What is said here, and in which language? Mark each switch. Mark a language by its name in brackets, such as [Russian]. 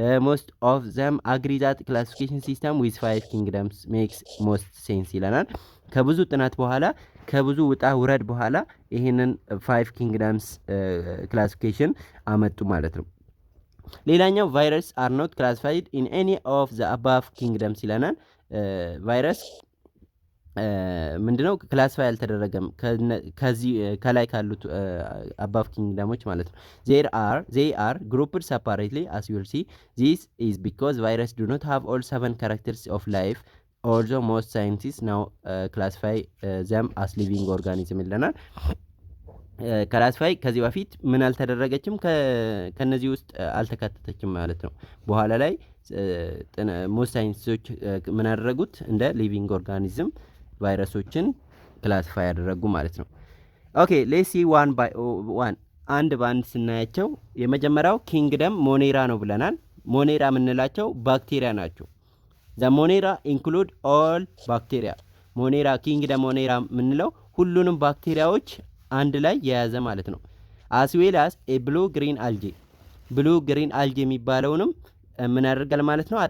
[English] most of them agree that classification system with 5 kingdoms makes most sense [Amharic] ይለናል። ከብዙ ጥናት በኋላ ከብዙ ውጣ ውረድ በኋላ ይሄንን 5 ኪንግደምስ ክላሲፊኬሽን አመጡ ማለት ነው። ሌላኛው [English] ቫይረስ አር ኖት ክላሲፋይድ ኢን ኤኒ ኦፍ ዘ አባቭ ኪንግደምስ [Amharic] ይለናል። ቫይረስ ምንድነው? ክላሲፋይ አልተደረገም ከዚህ ከላይ ካሉት አባቭ ኪንግደሞች ማለት ነው። [English] they are grouped separately as you will see. This is because virus do not have all 7 characters of life. Also most scientists now classify them as living organism [Amharic] ይለናል። ክላሲፋይ ከዚህ በፊት ምን አልተደረገችም? ከነዚህ ውስጥ አልተካተተችም ማለት ነው። በኋላ ላይ ሞስት ሳይንቲስቶች ምን አደረጉት? እንደ ሊቪንግ ኦርጋኒዝም ቫይረሶችን ክላሲፋይ ያደረጉ ማለት ነው። [English] ኦኬ ሌትስ ሲ ዋን ባይ ዋን [Amharic] አንድ ባንድ ስናያቸው የመጀመሪያው ኪንግደም ሞኔራ ነው ብለናል። ሞኔራ የምንላቸው ባክቴሪያ ናቸው። [English] ዘ ሞኔራ ኢንክሉድ ኦል ባክቴሪያ። [Amharic] ሞኔራ ኪንግደም ሞኔራ የምንለው ሁሉንም ባክቴሪያዎች አንድ ላይ የያዘ ማለት ነው። [English] አስ ዌል አስ ኤ ብሉ ግሪን አልጌ። [Amharic] ብሉ ግሪን አልጌ የሚባለውንም ምን ያደርጋል ማለት ነው?